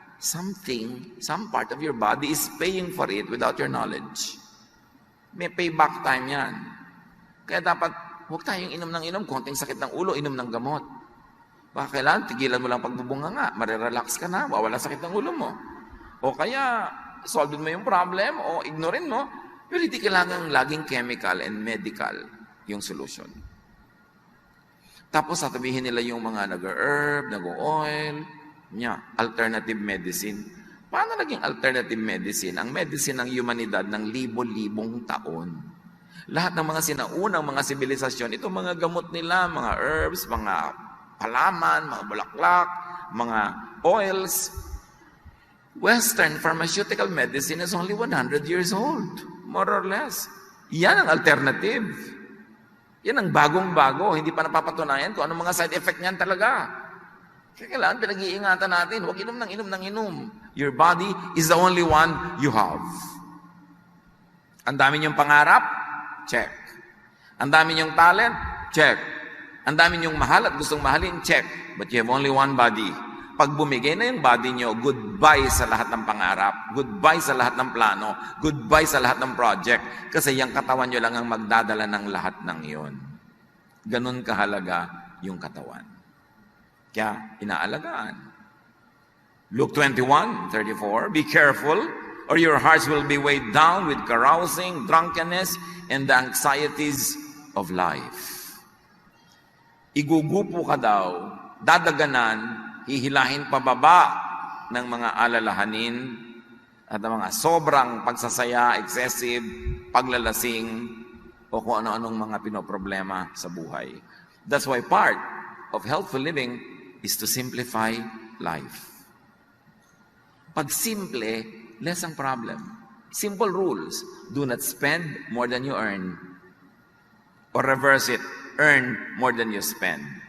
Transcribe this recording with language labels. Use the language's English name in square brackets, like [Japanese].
[English] Some part of your body is paying for it without your knowledge. [Filipino] May payback time yan. Kaya dapat, huwag tayong inom ng inom. Konting sakit ng ulo, inom ng gamot. Baka kailangan, tigilan mo lang pagbubunga nga. Marirelax ka na, wawala sakit ng ulo mo. O kaya, solve mo yung problem, o ignorin mo. Pero hindi kailangan laging [English] chemical and medical [Filipino] yung solution. Tapos sasabihin nila yung mga nag-herb, nag-oil, alternative medicine. Paano naging alternative medicine? Ang medicine ng humanidad ng libo-libong taon. Lahat ng mga sinaunang mga sibilisasyon, itong mga gamot nila, mga herbs, mga halaman, mga bulaklak, mga oils, [English] Western pharmaceutical medicine is only 100 years old, more or less. [Filipino] Yan ang alternative. Yan ang bagong-bago, hindi pa napapatunayan kung anong mga side effect niyan talaga. Kaya kailangan pinag-iingatan natin, huwag inom ng inom ng inom. [English] Your body is the only one you have. [Filipino] Ang dami niyong pangarap? Check. Ang dami niyong talent? Check. Ang dami niyong mahal at gustong mahalin? Check. [English] But you have only one body. [Filipino] Pag bumigay na yung body niyo, goodbye sa lahat ng pangarap, goodbye sa lahat ng plano, goodbye sa lahat ng project, kasi yung katawan niyo lang ang magdadala ng lahat ng iyon. Ganun kahalaga yung katawan. Kaya inaalagaan. [English] Luke 21:34, be careful, or your hearts will be weighed down with carousing, drunkenness, and the anxieties of life. [Filipino] Igugupo ka daw, dadaganan, hihilahin pababa ng mga alalahanin at mga sobrang pagsasaya, excessive, paglalasing, o kung ano-anong mga pinoproblema sa buhay. [English] That's why part of healthful living is to simplify life. Pag simple, less ang problem. Simple rules. Do not spend more than you earn. Or reverse it, earn more than you spend.